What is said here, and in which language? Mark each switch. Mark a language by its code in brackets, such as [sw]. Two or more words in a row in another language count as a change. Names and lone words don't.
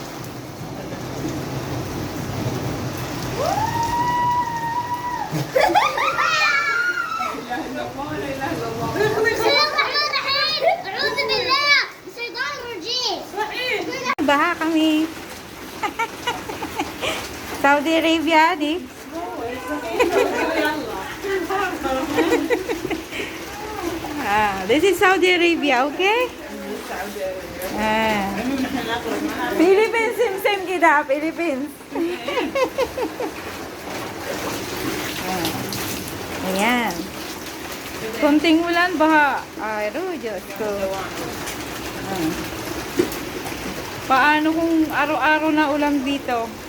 [ar] أعوذ بالله من الشيطان الرجيم. [tl] Baha kami. Saudi Arabia, di? [en] This is Saudi Arabia, okay? [tl] Philippines, same kita, Philippines. Ayan. Konting ulan, baha. Ay, Diyos ko. Paano kung araw-araw na ulan dito?